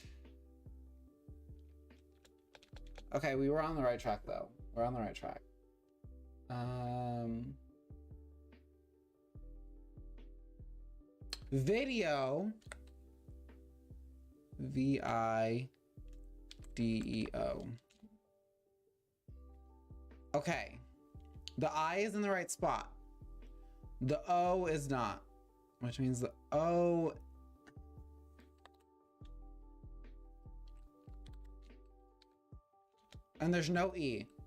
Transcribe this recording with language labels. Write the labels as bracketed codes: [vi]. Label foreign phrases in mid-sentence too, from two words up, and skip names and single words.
[en] Okay, we were on the right track though. We're on the right track. Video. V-I-D-E-O. Okay. The I is in the right spot. The O is not, which means the O. And there's no E.